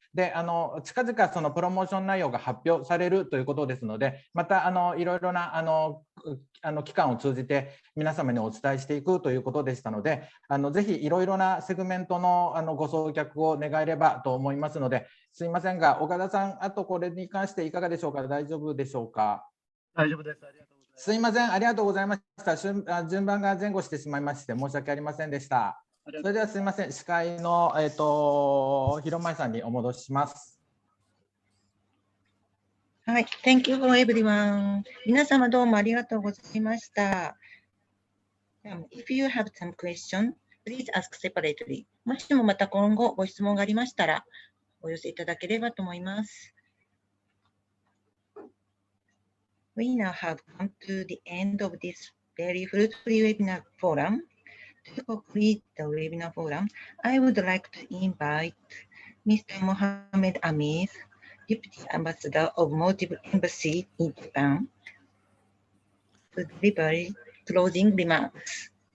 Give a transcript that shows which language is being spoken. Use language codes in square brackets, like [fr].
[ja] で、近々そのプロモーション内容が発表されるということですので、またいろいろな機関を通じて皆様にお伝えしていくということでしたので、ぜひいろいろなセグメントのご送客を願えればと思いますので、すいませんが、岡田さん、あとこれに関していかがでしょうか。大丈夫でしょうか。大丈夫です。すいません、ありがとうございました。順番が前後してしまいまして申し訳ありませんでした。それではすいません、司会の広前さんにお戻しします。 [en] はい、Thank you for everyone. [ja] 皆様どうもありがとうございました。 [en] If you have some question, please ask separately. [ja] もしもまた今後ご質問がありましたらお寄せいただければと思います。 [en] We now have come to the end of this very fruitful webinar forum. To complete the webinar forum, I would like to invite Mr. Mohammed Amir, Deputy Ambassador of Maldives Embassy in Japan, to deliver closing remarks.